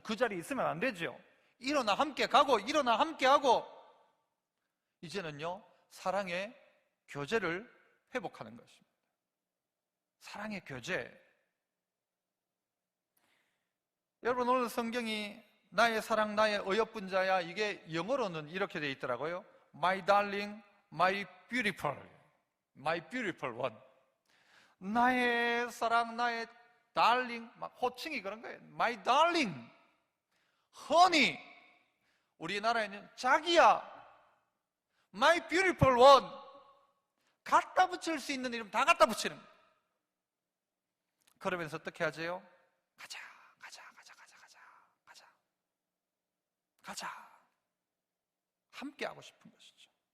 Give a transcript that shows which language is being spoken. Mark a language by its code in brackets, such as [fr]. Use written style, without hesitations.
[ko] 그 자리에 있으면 안 되죠. 일어나 함께 가고, 일어나 함께 하고, 이제는요 사랑의 교제를 회복하는 것입니다. 사랑의 교제. 여러분, 오늘 성경이 나의 사랑, 나의 어여쁜 자야, 이게 영어로는 이렇게 되어 있더라고요. [en] My darling, my beautiful, my beautiful one. [ko] 나의 사랑, 나의 darling, 막 호칭이 그런 거예요. [en] My darling, honey. [ko] 우리나라에는 자기야, [en] my beautiful one. [ko] 갖다 붙일 수 있는 이름 다 갖다 붙이는 거예요. 그러면서 어떻게 하세요? 가자, 가자, 가자, 가자, 가자, 가자, 가자. 함께 하고 싶은 것이죠.